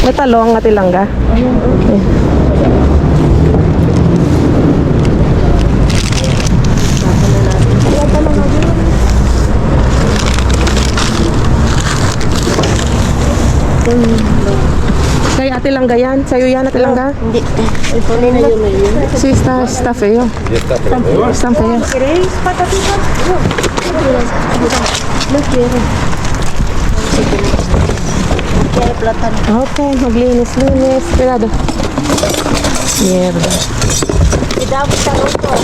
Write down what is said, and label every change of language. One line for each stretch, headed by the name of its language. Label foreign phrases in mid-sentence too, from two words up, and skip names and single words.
Filipino: May talong at ilangga. Kay ate langga yan? Sa'yo yan ate langga? Hindi. Kunin na yun. Si staff eh yun. Staff eh yun.
Spanish: ¿Queréis patatitas? No quiero. Quiero plátano. Okay, maglinis. Cuidado. Mierda. Cuidado sa roto.